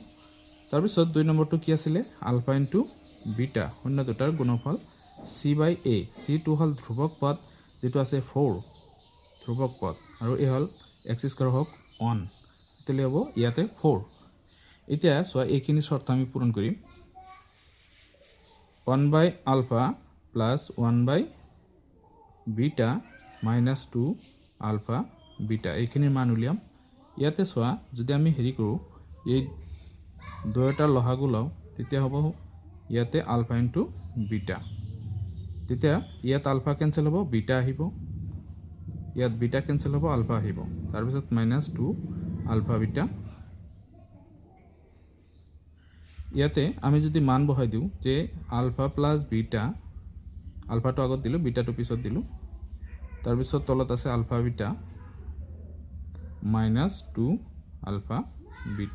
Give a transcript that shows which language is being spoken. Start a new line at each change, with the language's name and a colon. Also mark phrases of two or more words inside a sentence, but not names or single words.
Assamese: তাৰপিছত 2 নম্বৰটো কি আছিলে
English: alpha into beta
Assamese: শূন্য দুটাৰ গুণফল c/a c টো হল ধ্ৰুৱক পদ যেটো আছে 4 ধ্ৰুৱক পদ আৰু এই হল x² হওক 1 তেতিয়াহ'লে হ'ব ইয়াতে 4। এতিয়া চোৱা এইখিনি শৰ্ত আমি পূৰণ কৰিম 1/α + 1/β - 2α β এইখিনিৰ মান উলিয়াম। ইয়াতে চোৱা যদি আমি হেৰি কৰোঁ এই দুয়োটাৰ লসাগু লওঁ তেতিয়া হ'ব ইয়াতে
English: alpha into beta.
Assamese: তেতিয়া ইয়াত আলফা কেনসেল হ'ব বিটা আহিব, ইয়াত বিটা কেনসেল হ'ব আলফা আহিব, তাৰপিছত -2α β। ইয়াতে আমি যদি মান বহাই দিওঁ যে
English: alpha plus beta
Assamese: আলফাটো আগত দিলোঁ বিটাটো পিছত দিলোঁ তাৰপিছত তলত আছে আলফা বিটা -2α বিটা।